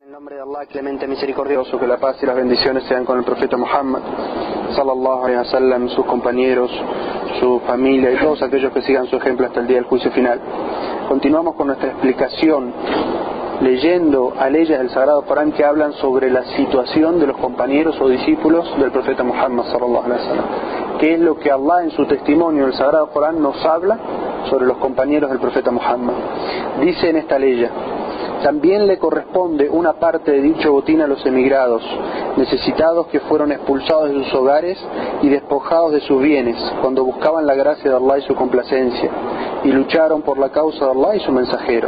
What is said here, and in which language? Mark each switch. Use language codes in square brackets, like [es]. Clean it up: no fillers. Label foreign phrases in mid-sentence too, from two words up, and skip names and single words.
[es] nombre de Allah, clemente, misericordioso, que la paz y las bendiciones sean con el profeta Muhammad, [ar] صلى الله عليه وسلم, [es] sus compañeros, su familia y todos aquellos que sigan su ejemplo hasta el día del juicio final. Continuamos con nuestra explicación, leyendo a leyes del Sagrado Corán que hablan sobre la situación de los compañeros o discípulos del profeta Muhammad, [ar] صلى الله عليه وسلم. [es] ¿Qué es lo que Allah en su testimonio del Sagrado Corán nos habla sobre los compañeros del profeta Muhammad? Dice en esta ley: también le corresponde una parte de dicho botín a los emigrados, necesitados que fueron expulsados de sus hogares y despojados de sus bienes, cuando buscaban la gracia de Allah y su complacencia, y lucharon por la causa de Allah y su mensajero.